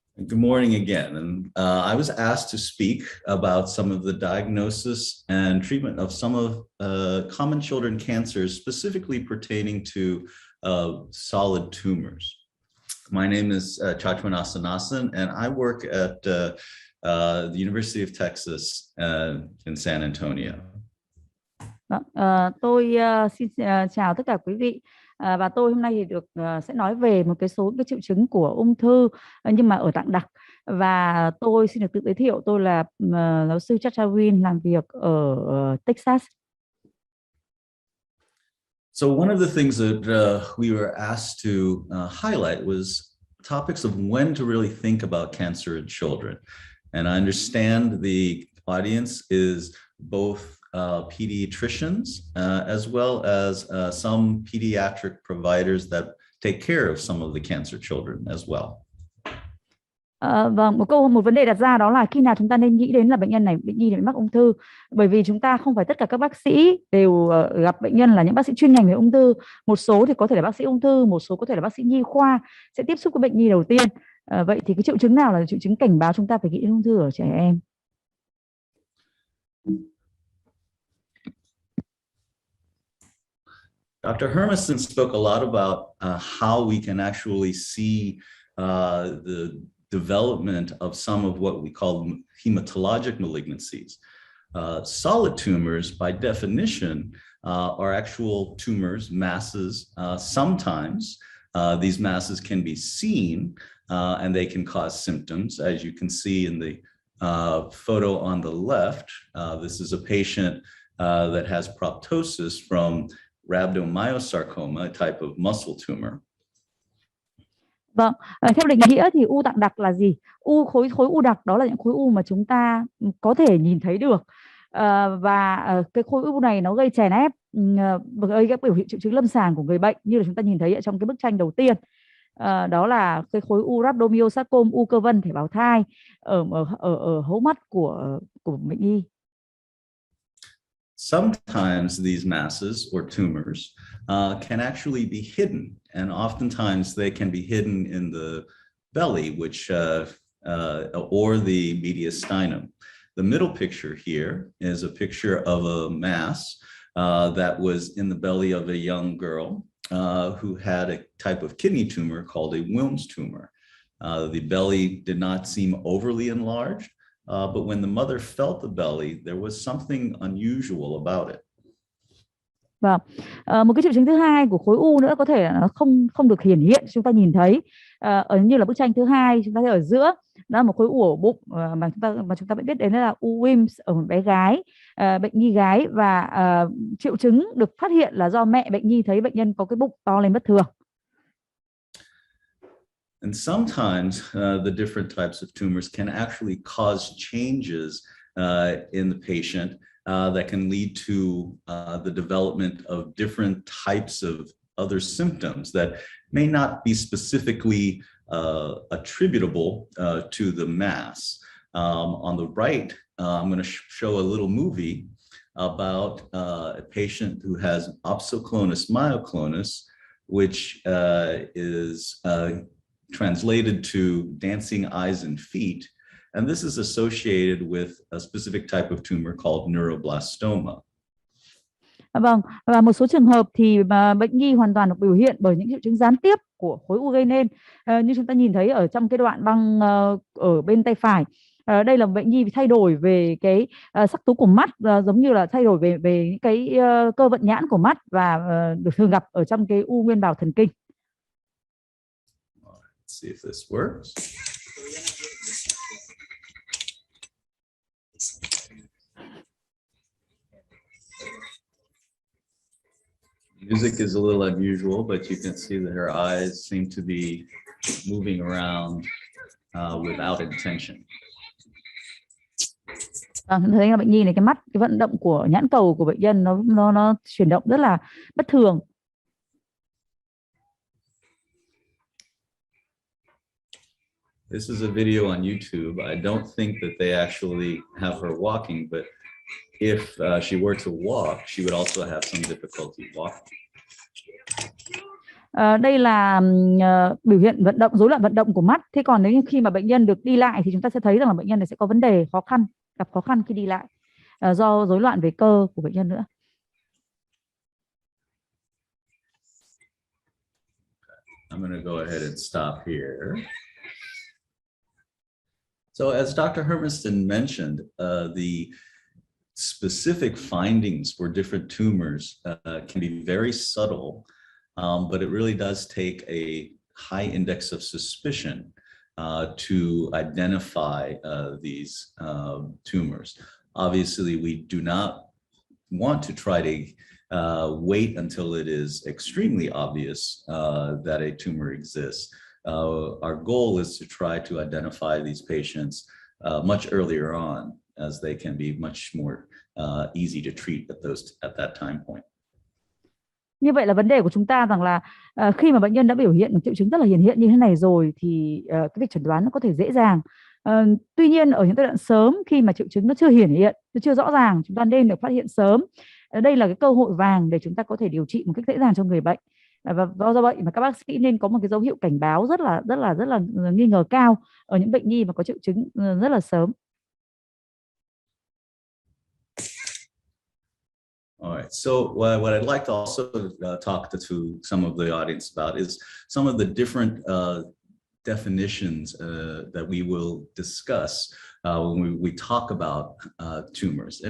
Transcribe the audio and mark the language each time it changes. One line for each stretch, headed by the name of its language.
English: Good morning again. And I was asked to speak about some of the diagnosis and treatment of some of common children cancers, specifically pertaining to solid tumors. My name is CHijn Asanasan, and I work at the University of Texas in San Antonio.
Vietnamese: Tôi xin chào tất cả quý vị, và tôi hôm nay thì sẽ nói về một số cái triệu chứng của ung thư nhưng mà ở tạng đặc, và tôi xin được tự giới thiệu, tôi là giáo sư CHRN làm việc ở Texas.
English: So one of the things that we were asked to highlight was topics of when to really think about cancer in children. And I understand the audience is both pediatricians as well as some pediatric providers that take care of some of the cancer children as well.
Vietnamese: Vâng, một vấn đề đặt ra đó là khi nào chúng ta nên nghĩ đến là bệnh nhi này mắc ung thư, bởi vì chúng ta không phải tất cả các bác sĩ đều gặp bệnh nhân là những bác sĩ chuyên ngành về ung thư. Một số thì có thể là bác sĩ ung thư, một số có thể là bác sĩ nhi khoa sẽ tiếp xúc với bệnh nhi đầu tiên. Vậy thì cái triệu chứng nào là triệu chứng cảnh báo chúng ta phải nghĩ đến ung thư ở trẻ em?
English: Dr. Hermiston spoke a lot about how we can actually see the development of some of what we call hematologic malignancies. Solid tumors, by definition, are actual tumors, masses. Sometimes these masses can be seen and they can cause symptoms. As you can see in the photo on the left, this is a patient that has proptosis from rhabdomyosarcoma, a type of muscle tumor.
Vietnamese: Vâng, theo định nghĩa thì u tạng đặc là gì? Khối u đặc đó là những khối u mà chúng ta có thể nhìn thấy được. Và cái khối u này nó gây chèn ép, gây các biểu hiện triệu chứng lâm sàng của người bệnh như là chúng ta nhìn thấy ở trong cái bức tranh đầu tiên. Đó là cái khối u rhabdomyosarcoma, u cơ vân thể bào thai ở hốc mắt của bệnh nhi.
English: Sometimes these masses or tumors can actually be hidden, and oftentimes they can be hidden in the belly, which or the mediastinum. The middle picture here is a picture of a mass that was in the belly of a young girl who had a type of kidney tumor called a Wilms tumor. The belly did not seem overly enlarged, but when the mother felt the belly, there was something unusual about it.
Vietnamese: Vâng, một cái triệu chứng thứ hai của khối u nữa có thể là nó không được hiển hiện, chúng ta nhìn thấy như là bức tranh thứ hai, chúng ta thấy ở giữa đó là một khối u ổ bụng mà chúng ta biết đến là u Wilms ở một bé gái, bệnh nhi gái, và triệu chứng được phát hiện là do mẹ bệnh nhi thấy bệnh nhân có cái bụng to lên bất thường.
English: And sometimes the different types of tumors can actually cause changes in the patient that can lead to the development of different types of other symptoms that may not be specifically attributable to the mass. On the right, I'm going to show a little movie about a patient who has opsoclonus myoclonus, which is translated to dancing eyes and feet. And this is associated with a specific type of tumor called neuroblastoma.
Vietnamese: Vâng, và một số trường hợp thì bệnh nhi hoàn toàn được biểu hiện bởi những triệu chứng gián tiếp của khối u gây nên, như chúng ta nhìn thấy ở trong cái đoạn băng ở bên tay phải. Đây là bệnh nhi thay đổi về cái sắc tố của mắt, giống như là thay đổi về những cái cơ vận nhãn của mắt, và được thường gặp ở trong cái u nguyên bào thần kinh.
English: Let's see if this works. Music is a little unusual, but you can see that her eyes seem to be moving around without intention.
Vietnamese: Thấy là bệnh nhi này, cái mắt, cái vận động của nhãn cầu của bệnh nhân nó chuyển động rất là bất thường.
English: This is a video on YouTube. I don't think that they actually have her walking, but if she were to walk, she would also have some difficulty walking.
Vietnamese: Đây là biểu hiện vận động, rối loạn vận động của mắt. Thế còn nếu như khi mà bệnh nhân được đi lại thì chúng ta sẽ thấy rằng là bệnh nhân này sẽ có vấn đề gặp khó khăn khi đi lại do rối loạn về cơ của bệnh nhân nữa.
English: I'm going to go ahead and stop here. So as Dr. Hermiston mentioned, the specific findings for different tumors can be very subtle, but it really does take a high index of suspicion to identify these tumors. Obviously, we do not want to try to wait until it is extremely obvious that a tumor exists. Our goal is to try to identify these patients much earlier on, as they can be much more easy to treat at that time point.
Vietnamese: Như vậy là vấn đề của chúng ta rằng là khi mà bệnh nhân đã biểu hiện một triệu chứng rất là hiển hiện như thế này rồi thì cái việc chẩn đoán nó có thể dễ dàng. Tuy nhiên ở những giai đoạn sớm khi mà triệu chứng nó chưa hiển hiện, nó chưa rõ ràng, chúng ta nên được phát hiện sớm. Đây là cái cơ hội vàng để chúng ta có thể điều trị một cách dễ dàng cho người bệnh. Và do vậy mà các bác sĩ nên có một cái dấu hiệu cảnh báo rất là nghi ngờ cao ở những bệnh nhi mà có triệu chứng rất là sớm.
English: All right, so what I'd like to also talk to some of the audience about is some of the different definitions that we will discuss when we talk about tumors.